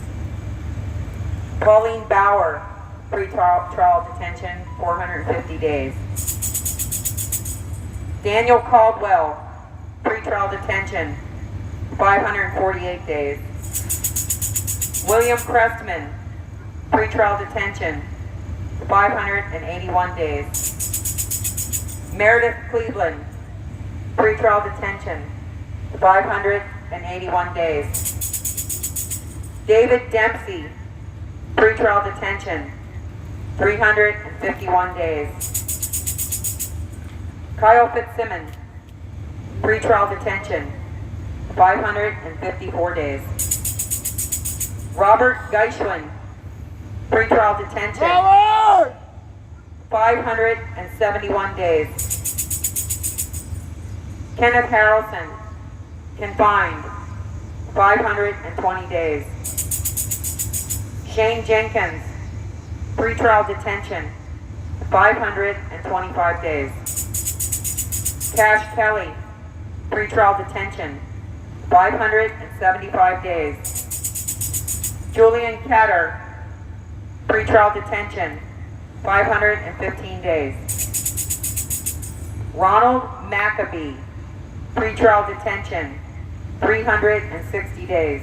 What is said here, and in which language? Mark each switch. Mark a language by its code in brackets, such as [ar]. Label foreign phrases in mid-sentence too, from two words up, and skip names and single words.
[en] Pauline Bauer, pre-trial detention, 450 days. Daniel Caldwell, pre-trial detention, 548 days. William Crestman, pre-trial detention, 581 days. Meredith Cleveland, pre-trial detention, 581 days. David Dempsey, pre-trial detention, 351 days. Kyle Fitzsimmons, pre-trial detention, 554 days. Robert Geishwin, pre-trial detention, 571 days. Kenneth Harrelson, confined, 520 days. Shane Jenkins, pre-trial detention, 525 days. Cash Kelly, pre-trial detention, 575 days. Julian Ketter, pre-trial detention, 515 days. Ronald Maccabee, pre-trial detention, 360 days.